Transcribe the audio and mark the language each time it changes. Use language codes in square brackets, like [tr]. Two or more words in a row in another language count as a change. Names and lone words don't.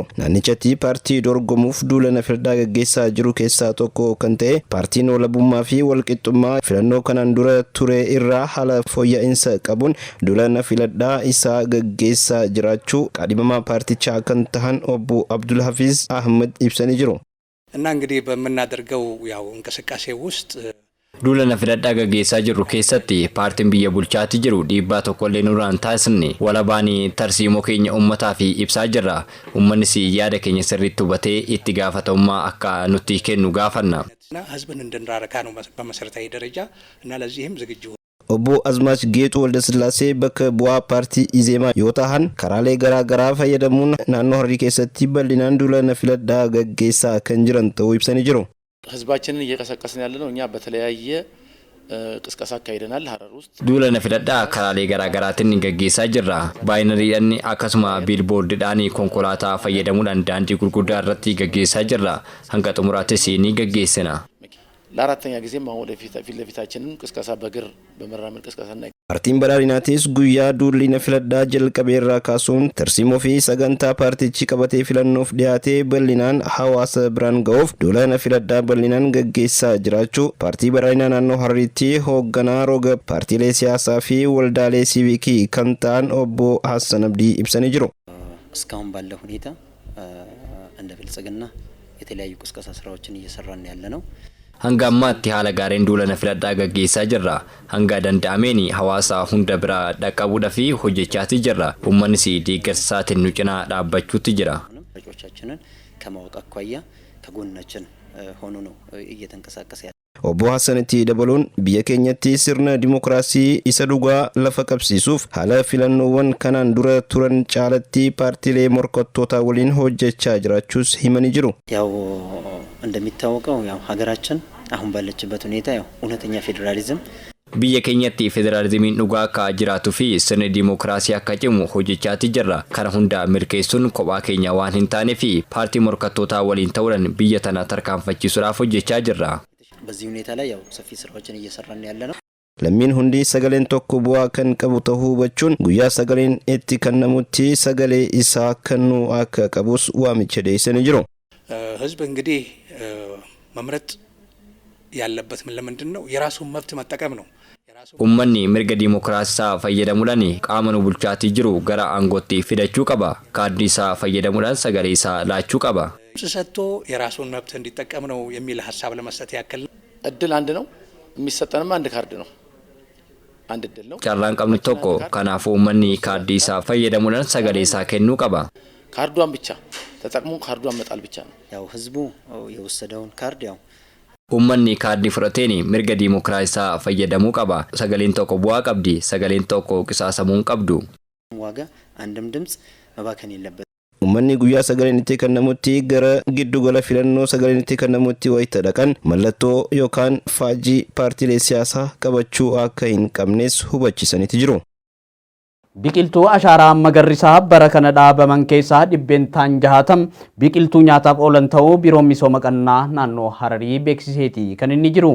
[om] Naannichatti paartii dorgomuuf duula filadhaa gaggeessaa jiru keessaa tokko kan ta'e paartiin walabummaa fi walqixxummaa filannoo kanaan dura ture irraa haala fooyya'insa qabuun duula filadhaa isaa gaggeessaa jiraachuu qaadhimamaa paartichaa kan tahan obbo Abdul Hafiz Ahmed ibsanii jiru. [am] እና እንግዲህ በመናደርገው ያው እንቅስቃሴ ውስጥ [om] duula filadhaa gaggeessaa jirru keessatti paartiin biyya bulchaatti jiru dhiibbaa tokkollee nurraan taasisne walabaanii tarsiimoo keenya uummataa fi ibsaa jirra. Uummannis yaada keenya sirriitti hubatee itti gaafatamummaa akka nutti kennu gaafanna. [am] ህዝብን እንድንራረካ ነው በመሰረታዊ ደረጃ እና ለዚህም ዝግጁ [om] Obbo Azmaach Geetuu Waldasillaasee bakka bu'aa paartii Izeemaa yoo ta'an karaalee garaa garaa fayyadamuun naannoo Hararii keessatti bal'inaan duula filadhaa gaggeessaa kan jiran ta'uu ibsanii jiru. [am] ህዝባችንን እየቀሰቀስን ያለነው እኛ በተለያየ ቅስቀሳ አካሂደናል ሐረር ውስጥ [om] duula filadhaa karaalee garaa garaatiin gaggeessaa jirra. Baayinariidhaan akkasuma biilboordiidhaan konkolaataa fayyadamuudhaan daandii gurguddaa irratti gaggeessaa jirra. Hanga xumuraattis ni gaggeessina. [am] ለአራተኛ ጊዜም አሁን ወደፊት ለፊታችንን ቅስቀሳ በግር በመራመድ ቅስቀሳና [om] Paartiin badhaadhinaatis guyyaa duulli filadhaa jalqabeerraa kaasuun tarsiimoo fi sagantaa paartichi qabatee filannoof dhiyaatee bal'inaan hawaasa biraan ga'uuf duula filadhaa bal'inaan gaggeessaa jiraachuu paartii badhaadhinaa naannoo Harariitti hoogganaa roga paartiilee siyaasaa fi waldaalee siivikii kan ta'an obbo Hassan Abdii ibsanii jiru. [am] እስካሁን ባለው ሁኔታ እንደ ብልጽግና የተለያዩ ቅስቀሳ ስራዎችን እየሰራን ያለነው [om] hanga ammaatti haala gaariin duula filadhaa gaggeessaa jirra. Hanga danda'ameen hawaasa hunda bira dhaqqabuudhaaf hojjechaa jirra. Uummannis deeggarsaatiin nu cinaa dhaabbachuutti jira. [am] ራጮቻችንን ከማወቅ አኳያ ከጎናችን ሆኖ ነው እየተንቀሳቀሰ ያለው. [om] Obbo Hassanitti dabaluun biyya keenyatti sirna dimokiraasii isa dhugaa lafa qabsiisuuf haala filannoowwan kanaan dura turan caalatti paartiilee morkattoota waliin hojjechaa jiraachuus himanii jiru. [am] ያው እንደሚታወቀው ያው ሀገራችን አሁን ባለችበት ሁኔታ ያው እውነተኛ ፌደራሊዝም [om] biyya keenyatti federaalizimiin dhugaa akka jiraatuu fi sirni dimokiraasii akka cimu hojjechaa jirra. Kana hunda mirkaneessuun kophaa keenya waan hin taaneef paartii morkattootaa waliin ta'uudhaan biyya tana tarkaanfachiisuudhaaf hojjechaa jirra. [am] በዚህ ሁኔታ ላይ ያው ሰፊ ስራዎችን እየሰራን ያለነው [om] lammiin hundi sagaleen tokko bu'aa kan qabu ta'uu hubachuun guyyaa sagaleen itti kennamutti sagalee isaa kennuu akka qabus waamicha dhiyeessanii jiru. [am] ህዝብ እንግዲህ መምረጥ ያለበት ለምንድን ነው የራሱን መብት መጠቀም ነው። [om] Uummanni mirga dimokiraasisaa fayyadamuudhaan qaama nu bulchaatii jiru gara aangootti fidachuu qaba. Kaardii isaa fayyadamuudhaan sagalee isaa laachuu qaba. [am] ሰጥቶ የራሱን መብት እንዲጠቀም ነው የሚል ሐሳብ ለመስጠት ያክል እድል አንድ ነው የሚሰጠንም አንድ ካርድ ነው አንድ እድል ነው [om] carraan qabnu tokko kanaafuu uummanni kaardii isaa fayyadamuudhaan sagalee isaa kennuu qaba. [am] ካርዷን ብቻ ተጠቅሞ ካርዷን መጣል ብቻ ነው ያው ህዝቡ የወሰደውን ካርድ ያው [om] uummanni kaardii fudhateen mirga dimokiraasisaa fayyadamuu qaba. Sagaleen tokko bu'aa qabdi. Sagaleen tokko qisaasamuu qabdu. [am] ዋጋ አንድም ድምጽ መባከን የለበት. [om] Uummanni guyyaa sagaleen itti kennamutti gara giddugala filannoo sagaleen itti kennamutti wayita dhaqan mallattoo yookaan faajii paartiilee siyaasaa qabachuu akka hin qabnes hubachiisaniiti jiru. Biqiltuu ashaaraa magariisaa bara kana dhaabaman keessaa dhibbeentaan 60 biqiltuu nyaataaf oolan ta'uu biiroon misooma qonnaa naannoo Hararii beeksiseeti kan inni jiru.